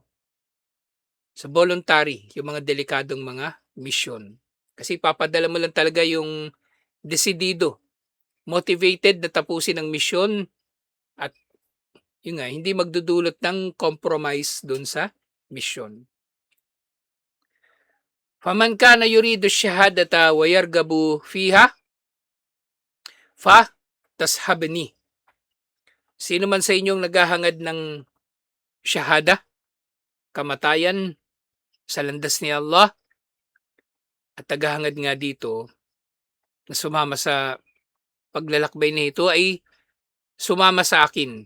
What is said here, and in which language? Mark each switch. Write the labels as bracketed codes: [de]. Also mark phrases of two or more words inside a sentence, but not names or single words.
[tl] Sa voluntary, yung mga delikadong mga mission. Kasi papadala mo lang talaga yung desidido, motivated na tapusin ang mission at yun nga, hindi magdudulot ng compromise doon sa mission. [ar] فمن كان يريد شهادة ويرغب فيها فتصحبني. [tl] Sino man sa inyong naghahangad ng shahada, kamatayan sa landas ni Allah, at naghahangad nga dito na sumama sa paglalakbay na ito ay sumama sa akin.